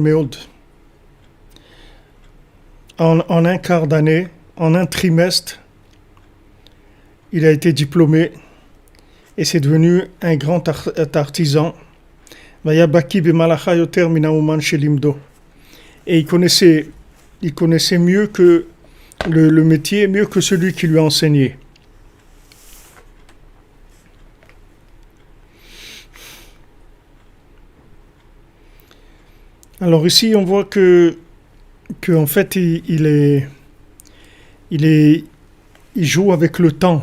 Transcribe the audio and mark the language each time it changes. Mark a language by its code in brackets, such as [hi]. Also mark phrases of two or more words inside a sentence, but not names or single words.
[fr] En un quart d'année, en un trimestre, il a été diplômé et c'est devenu un grand artisan. [he] ויהי בקי במלאכה יותר מן האומן שלימדו. [fr] Et il connaissait mieux que le métier, mieux que celui qui lui a enseigné. Alors ici, on voit que en fait, il joue avec le temps.